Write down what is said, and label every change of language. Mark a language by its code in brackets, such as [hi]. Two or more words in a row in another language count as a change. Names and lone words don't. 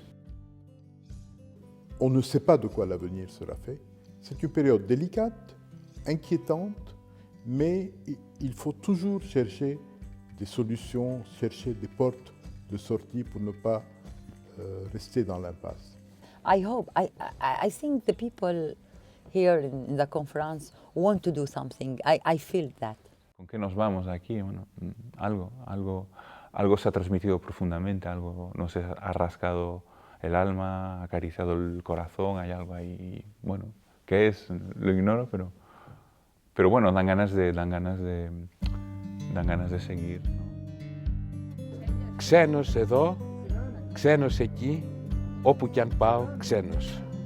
[fr] On ne sait pas de quoi l'avenir sera fait. C'est une période délicate, inquiétante, mais il faut toujours chercher des solutions, chercher des portes de sortie pour ne pas rester dans l'impasse. [en] I think the people here in the conference want to do something. I feel that. [es] ¿Con qué nos vamos aquí? Bueno, algo se ha transmitido profundamente, algo nos ha rascado el alma, ha acariciado el corazón, hay algo ahí, bueno, ¿qué es? Lo ignoro, pero bueno, dan ganas de seguir, ¿no? [el] Ξένος εδώ, ξένος εκεί, όπου κι αν πάω, ξένος.